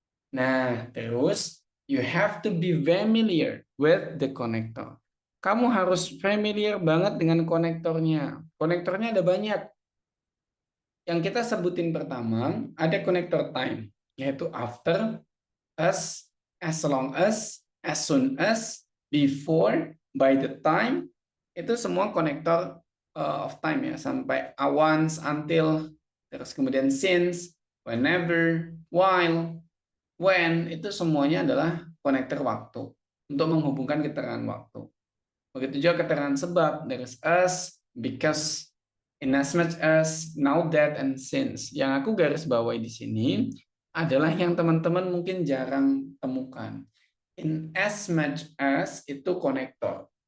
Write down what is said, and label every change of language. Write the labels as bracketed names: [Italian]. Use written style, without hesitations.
[Indonesian] Nah, terus [English] you have to be familiar with the connector. [Indonesian] Kamu harus familiar banget dengan konektornya. Konektornya ada banyak. Yang kita sebutin pertama, ada konektor time, yaitu after, as long as soon as, before, by the time, itu semua konektor of time ya, sampai once, until, terus kemudian since, whenever, while, when, itu semuanya adalah konektor waktu untuk menghubungkan keterangan waktu. Begitu juga keterangan sebab, [English] there is as, because, in as much as, now that, and since. [Indonesian] Yang aku garis bawahi di sini adalah yang teman-teman mungkin jarang temukan. In as much as itu konektor.